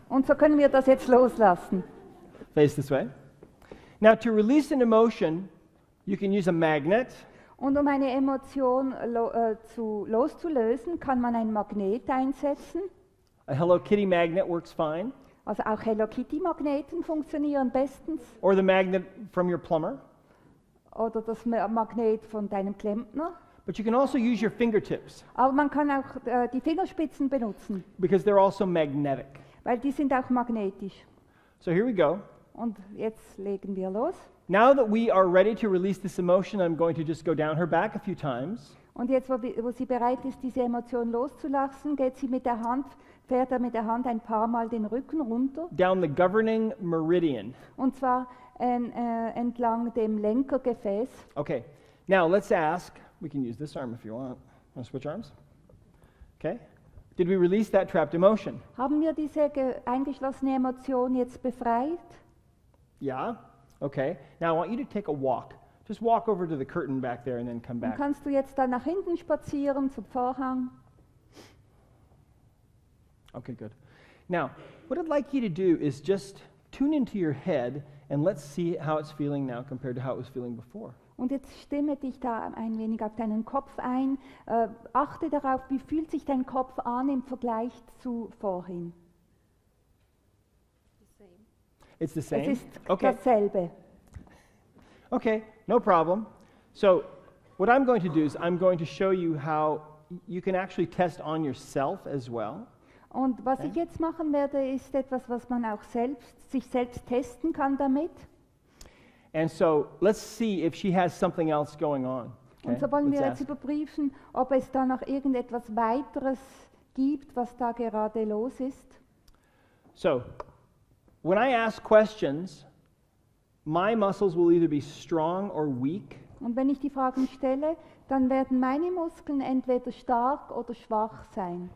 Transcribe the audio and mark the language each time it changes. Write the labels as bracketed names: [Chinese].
[German] Und so können wir das jetzt loslassen. [English] Face this way. Now, to release an emotion, you can use a magnet. [German] Und um eine Emotion loszulösen, kann man ein Magnet einsetzen. [English] A Hello Kitty magnet works fine. [German] Also auch Hello Kitty Magneten funktionieren bestens. [English] Or the magnet from your plumber. [German] Oder das Magnet von deinem Klempner. [English] But you can also use your fingertips [German] Aber man kann auch die Fingerspitzen benutzen, [English] because they're also magnetic. [German] weil die sind auch magnetisch. [English] So here we go. [German] Und jetzt legen wir los. [English] Now that we are ready to release this emotion, I'm going to just go down her back a few times. [German] Und jetzt, wo sie bereit ist, diese Emotion loszulassen, fährt er mit der Hand ein paar Mal den Rücken runter. [English] Down the governing meridian. [German] Und zwar entlang dem Lenkergefäß. [English] Okay. Now let's ask. We can use this arm if you want. Want to switch arms? Okay. Did we release that trapped emotion? [German] Haben wir diese eingeschlossene Emotion jetzt befreit? [English] Yeah. Okay. Now I want you to take a walk. Just walk over to the curtain back there and then come [German] Dann [English] back. [German] kannst du jetzt dann nach hinten spazieren zum Vorhang. [English] Okay, good. Now, what I'd like you to do is just tune into your head and let's see how it's feeling now compared to how it was feeling before. [German] Und jetzt stimme dich da ein wenig auf deinen Kopf ein. Achte darauf, wie fühlt sich dein Kopf an im Vergleich zu vorhin. [English] It's the same? [German] Es ist [English] Okay. [German] dasselbe. [English] Okay, no problem. So, what I'm going to do is I'm going to show you how you can actually test on yourself as well. [German] Und was ich jetzt machen werde, ist etwas, was man auch sich selbst testen kann damit. [English] And so, let's see if she has something else going on. Okay? [German] Und so wollen wir [English] Let's [German] jetzt [English] ask. [German] überprüfen, ob es da noch irgendetwas weiteres gibt, was da gerade los ist. [English] So, when I ask questions, my muscles will either be strong or weak. [German] Und wenn ich die Fragen stelle, dann werden meine Muskeln entweder stark oder schwach sein.